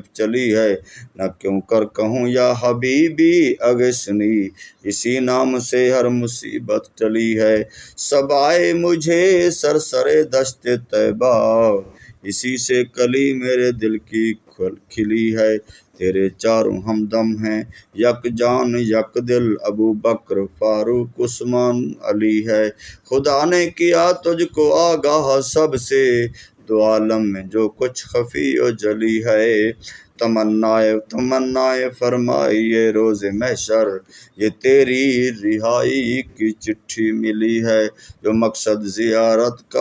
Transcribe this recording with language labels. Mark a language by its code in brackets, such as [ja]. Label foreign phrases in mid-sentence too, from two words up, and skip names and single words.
[ur] چلی ہے، نہ کیوں کر کہوں [ar] یا حبیبی اغثنی، [ur] اسی نام سے ہر مصیبت ٹلی ہے، سب آئے مجھے سرسرے دشت طیبہ، اسی سے کلی میرے دل کی کھلی ہے، تیرے چاروں ہمدم ہیں یک جان یک دل، ابو بکر فاروق عثمان علی ہے، خدا نے کیا تجھ کو آگاہ سب سے، دو عالم میں جو کچھ خفی و جلی ہے، تمنائے فرمائیے روز محشر، یہ تیری رہائی کی چٹھی ملی ہے، جو مقصد زیارت کا